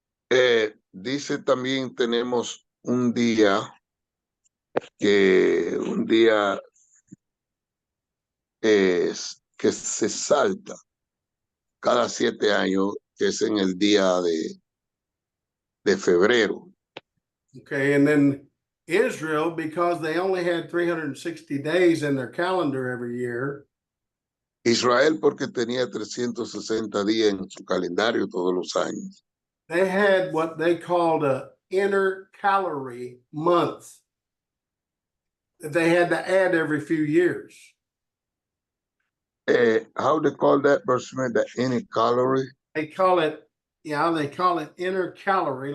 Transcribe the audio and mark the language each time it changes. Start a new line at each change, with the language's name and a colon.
Spanish: Dice también tenemos un día que se salta cada 7 años, que es en el día de febrero.
English: Okay, and then Israel, because they only had 360 days in their calendar every year,
Spanish: Israel, porque tenía 360 días en su calendario todos los años.
English: they had what they called a intercalary month that they had to add every few years. How they call that, Bershman, the intercalary? They call it intercalary.